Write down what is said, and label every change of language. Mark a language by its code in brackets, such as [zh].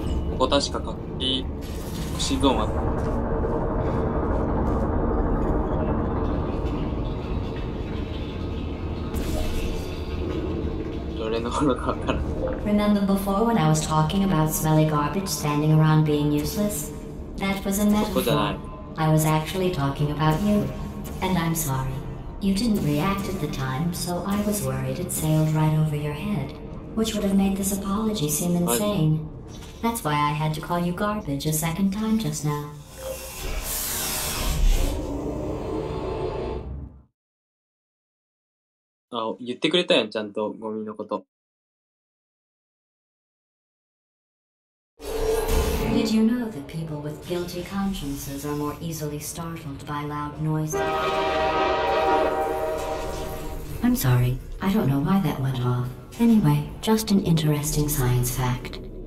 [ja] ここ確か隠しゾーンあった。どれのことかわからん。 [en] Remember before when I was talking about smelly garbage standing around being useless? That was a metaphor. I was actually talking about you. And I'm sorry. You didn't react at the time, so I was worried it sailed right over your head, which would have made this apology seem insane. That's why I had to call you garbage a second time just now. [ja] あ、言ってくれたやん、ちゃんとゴミのこと。 [en] Did you know that people with guilty consciences are more easily startled by loud noises? I'm sorry, I don't know why that went off. Anyway, just an interesting science fact.